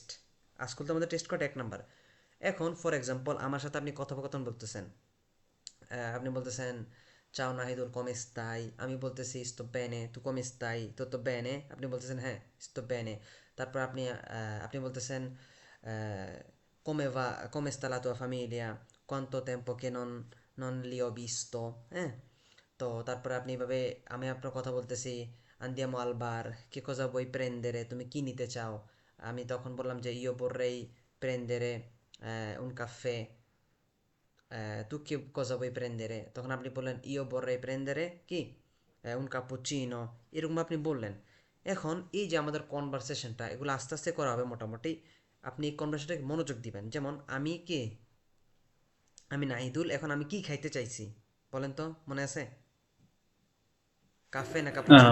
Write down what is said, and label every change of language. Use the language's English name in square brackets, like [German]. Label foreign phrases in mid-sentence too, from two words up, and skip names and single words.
[Bangla] আসকল তো আমাদের টেস্ট কটা 1 নাম্বার। এখন ফর এক্সাম্পল আমার সাথে আপনি কথোপকথন বলতেছেন আপনি বলতেছেন [Italian] ciao Nahidul come stai [Bangla] আমি বলতেছি [Italian] sto bene tu come stai [Bangla] তো বেনে আপনি বলতেছেন হ্যাঁ [Italian] sto bene. [Bangla] তারপর আপনি বলতেছেন [Italian] come va come sta la tua famiglia quanto tempo che non li ho visto [Bangla] হ্যাঁ। তো তারপরে আপনি এভাবে আমি আপনার কথা বলতেছি [Italian] andiamo al bar che cosa vuoi prendere [Bangla] তুমি কি নিতে চাও। আমি তখন বললাম যে [Italian] io vorrei prendere un caffè tu che cosa vuoi prendere [Bangla] তখন আপনি বললেন [Italian] io vorrei prendere [Bangla] কি [Italian] un cappuccino [Bangla] এরকম আপনি বললেন। এখন এই যে আমাদের কনভারসেশনটা এগুলো আস্তে আস্তে করা হবে মোটামুটি। আপনি এই কনভারসেশনটাকে মনোযোগ দিবেন যেমন আমি নাহিদুল এখন আমি কি খাইতে চাইছি বলেন তো মনে আছে কাফে না আহ,